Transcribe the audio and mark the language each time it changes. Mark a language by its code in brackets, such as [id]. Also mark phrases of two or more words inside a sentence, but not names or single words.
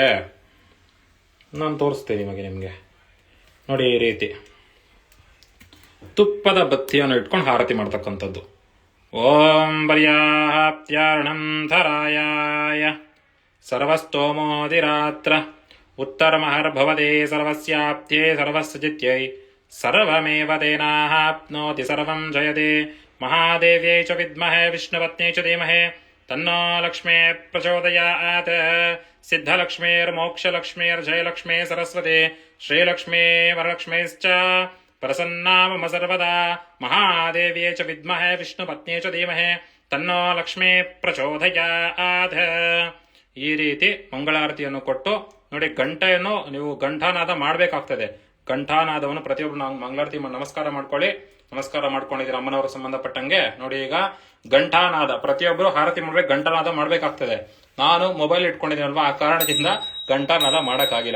[kn] ನಾನು ತೋರಿಸ್ತೀನಿ ನಿಮಗೆ ನೋಡಿ, ಈ ರೀತಿ ತುಪ್ಪದ ಬತ್ತಿಯನ್ನು ಇಟ್ಕೊಂಡು ಆರತಿ ಮಾಡ್ತಕ್ಕಂಥದ್ದು. [sa] ಓಂ ಪರ್ಯಾಪ್ತ್ಯಾರ್ಣಂ ಧರಾಯಾಯ ಸರ್ವಸ್ತೋಮೋದಿರಾತ್ರ ಉತ್ತರಮಹರ್ಭವದೇ ಸರ್ವಸ್ಯಾಪ್ತ್ಯೇ ಸರ್ವಸ್ಯಜಿತ್ಯೈ ಸರ್ವಮೇವ ತೇನಾಪ್ನೋತಿ ಸರ್ವಂ ಜಯತೆ ಮಹಾದೇವ್ಯೈ ಚ ವಿದ್ಮಹೇ ವಿಷ್ಣುಪತ್ನ್ಯೈ ಚ ಧೀಮಹಿ ತನ್ನೋ ಲಕ್ಷ್ಮೀ ಪ್ರಚೋದಯಾತ್. ಸಿದ್ಧಲಕ್ಷ್ಮೀರ್ಮೋಕ್ಷಲಕ್ಷ್ಮೀರ್ಜಯಲಕ್ಷ್ಮೀ ಸರಸ್ವತಿ ಶ್ರೀಲಕ್ಷ್ಮೀ ವರಲಕ್ಷ್ಮೀಶ್ಚ ಪ್ರಸನ್ನಾ ಮಮ ಸರ್ವದಾ ಮಹಾದೇವ್ಯೈ ಚ ವಿದ್ಮಹೇ ವಿಷ್ಣುಪತ್ನ್ಯೈ ಚ ಧೀಮಹಿ ತನ್ನೋ ಲಕ್ಷ್ಮೀ ಪ್ರಚೋದಯಾತ್. [kn] ಈ ರೀತಿ ಮಂಗಳಾರತಿಯನ್ನು ಕೊಟ್ಟು ನೋಡಿ, ಗಂಟೆಯನ್ನು ನೀವು ಘಂಟಾನಾದ ಮಾಡಬೇಕಾಗ್ತದೆ. ಘಂಟಾನಾದವನ್ನು ಪ್ರತಿಯೊಬ್ಬರು ನಾವು ಮಂಗಳಾರತಿ ನಮಸ್ಕಾರ ಮಾಡ್ಕೊಳ್ಳಿ. ನಮಸ್ಕಾರ ಮಾಡ್ಕೊಂಡಿದ್ದೀರ ಅಮ್ಮನವರು ಸಂಬಂಧಪಟ್ಟಂಗೆ. ನೋಡಿ, ಈಗ ಘಂಟಾನಾದ ಪ್ರತಿಯೊಬ್ಬರು ಆರತಿ ಮಾಡ್ಬೇಕು, ಘಂಟಾನಾದ ಮಾಡ್ಬೇಕಾಗ್ತದೆ. ನಾನು ಮೊಬೈಲ್ ಇಟ್ಕೊಂಡಿದ್ದೀನಲ್ವಾ, ಆ ಕಾರಣದಿಂದ ಘಂಟಾನಾದ ಮಾಡಕ್ಕಾಗಿಲ್ಲ.